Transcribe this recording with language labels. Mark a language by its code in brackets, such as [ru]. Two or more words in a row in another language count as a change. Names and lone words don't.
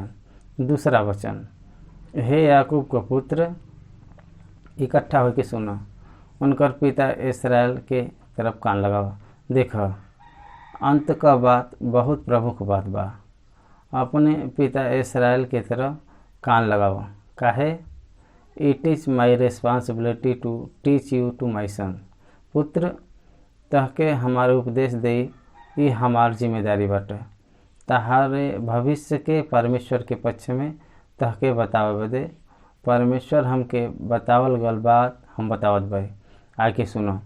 [bho] दूसरा वचन, हे याकूब का पुत्र इकट्ठा होके सुना, उनकर पिता इसराइल के तरफ कान लगावा। देख, अंत का बात बहुत प्रमुख बात बा। अपने पिता इसराइल के तरफ कान लगावा। काहे? [en] It is my responsibility to teach you to my son. [bho] पुत्र तहके हमारे उपदेश दे, ये हमार जिम्मेदारी बाटे। तहारे भविष्य के परमेश्वर के पक्ष में तहके बतावे बदे परमेश्वर हमके बतावल गल बात हम बतावत बाई। आके सुनो।